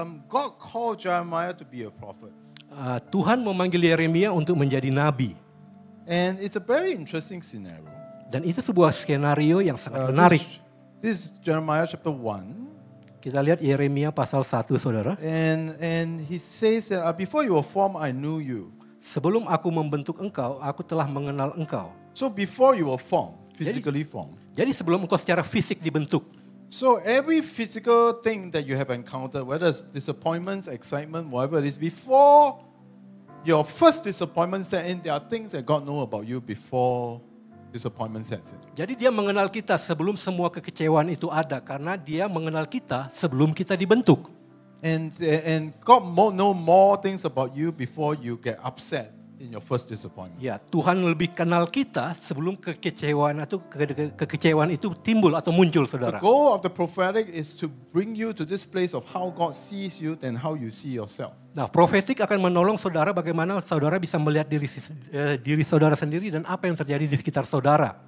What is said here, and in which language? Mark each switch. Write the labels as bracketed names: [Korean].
[English] God called Jeremiah to be a prophet. [Indonesian] Tuhan memanggil Yeremia untuk menjadi nabi. [English] And it's a very interesting scenario. [Indonesian] Dan itu sebuah skenario yang sangat menarik. [English] This is Jeremiah chapter 1. [Indonesian] Kita lihat Yeremia pasal 1, saudara. [English] And he says that before you were formed, I knew you. [Indonesian] Sebelum aku membentuk engkau, aku telah mengenal engkau. [English] So before you were formed, physically formed. [Indonesian] Jadi sebelum engkau secara fisik dibentuk. [English] So every physical thing that you have encountered, whether it's disappointments, excitement, whatever it is, before your first disappointment set in, there are things that God know about you before disappointment sets in. [Indonesian] Jadi dia mengenal kita sebelum semua kekecewaan itu ada. Karena dia mengenal kita sebelum kita dibentuk. [English] And God know more things about you before you get upset in your first disappointment. [Indonesian] Ya, Tuhan lebih kenal kita sebelum kekecewaan atau kekecewaan itu timbul atau muncul, [English] The [Indonesian] saudara. [English] goal of the prophetic is to bring you to this place of how God sees you than how you see yourself. [Indonesian] Nah, profetik akan menolong saudara bagaimana saudara bisa melihat diri saudara sendiri dan apa yang terjadi di sekitar saudara.